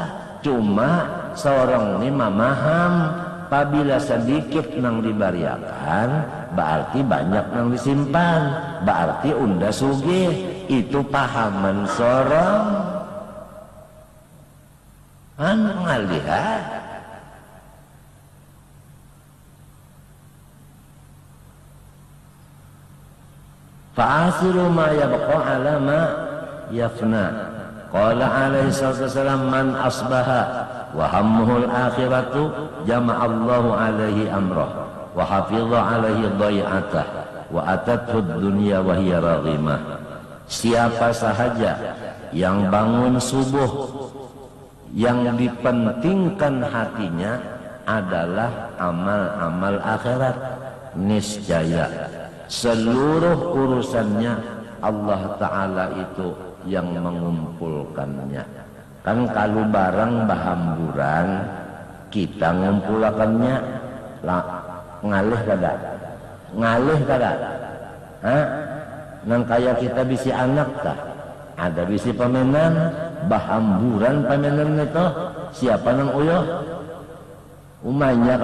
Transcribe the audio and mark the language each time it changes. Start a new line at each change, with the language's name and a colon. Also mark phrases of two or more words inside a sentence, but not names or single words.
Banjar: Cuma seorang ini memaham, apabila sedikit nang dibariakan, berarti banyak nang disimpan, berarti unda sugih. Itu pahaman seorang ngalihat.
Arabic: فآثروا ما يبقى على ما يفنى. قال عليه الصلاة والسلام، من أصبح وهمه الآخرة جمع الله عليه أمره وحفظ عليه ضيعته وأتته الدنيا وهي راغمة.
Indonesian: Siapa sahaja yang bangun subuh yang dipentingkan hatinya adalah amal-amal akhirat, niscaya seluruh urusannya Allah Ta'ala itu yang mengumpulkannya.
Banjar: Kan kalau barang bahamburan kita ngumpulakannya ngalih kada nang kaya kita bisi anak kah, ada bisi pamenan bahamburan pamenan itu siapa nang uyuh umanya.